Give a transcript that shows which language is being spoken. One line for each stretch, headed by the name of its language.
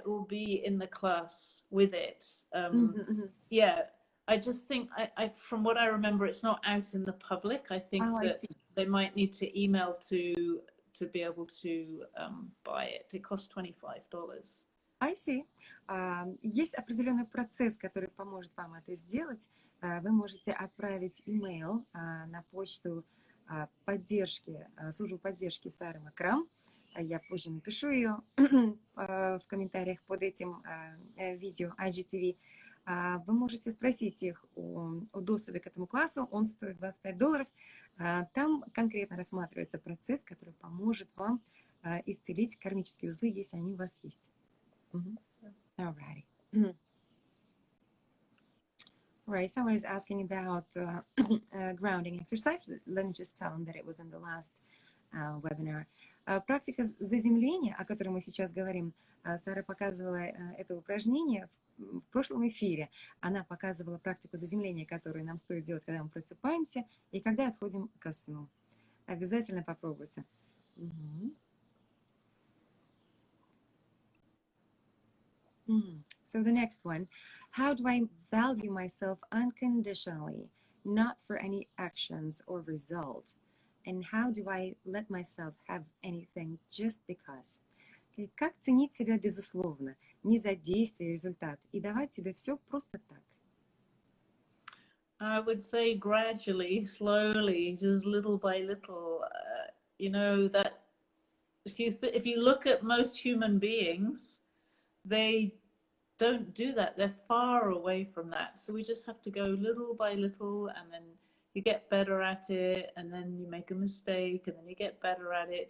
English: It will be in the class with it. Yeah, I just think I from what I remember, it's not out in the public. I think that they might need to email to be able to buy it. It costs $25. I see.
Russian: Есть определенный процесс, который поможет вам это сделать. Вы можете отправить имейл на почту поддержки, службу поддержки Сары Макрам. Я позже напишу ее в комментариях под этим видео IGTV. Вы можете спросить их о доступе к этому классу. Он стоит $25. Там конкретно рассматривается процесс, который поможет вам исцелить кармические узлы, если они у вас есть.
English: Alrighty. Right, someone is asking about grounding exercise. Let me just tell them that it was in the last webinar.
Russian: Практика заземления, о которой мы сейчас говорим, Сара показывала это упражнение в прошлом эфире. Она показывала практику заземления, которую нам стоит делать, когда мы просыпаемся и когда отходим ко сну. Обязательно попробуйте.
English: So the next one, how do I value myself unconditionally, not for any actions or result? And how do I let myself have anything just because?
Russian: Как ценить себя безусловно, не за действие и результат, и давать себе все просто так?
English: I would say gradually, slowly, just little by little. You know that if you look at most human beings, they don't do that. They're far away from that. So we just have to go little by little, and then you get better at it, and then you make a mistake, and then you get better at it.